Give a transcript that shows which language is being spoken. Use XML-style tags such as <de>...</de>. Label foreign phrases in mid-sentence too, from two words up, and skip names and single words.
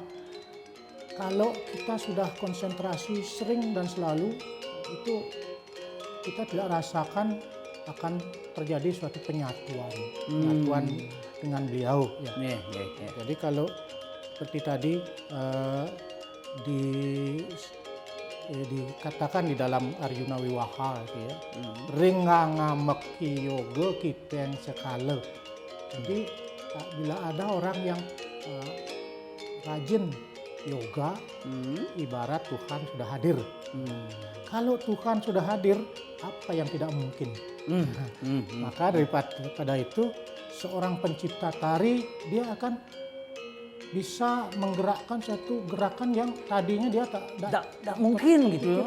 <id>Kalau kita sudah konsentrasi sering dan selalu, itu kita tidak rasakan akan terjadi suatu penyatuan dengan beliau. Ya. Jadi kalau seperti tadi dikatakan di dalam Arjuna Wiwaha itu ya,</id> <kaw>ringanga meki yoga kiteng sekala.</kaw> <id>Jadi bila ada orang yang rajin yoga, ibarat Tuhan sudah hadir. Kalau Tuhan sudah hadir, apa yang tidak mungkin? Maka daripada itu, seorang pencipta tari dia akan bisa menggerakkan satu gerakan yang tadinya dia tak mungkin gitu.</id>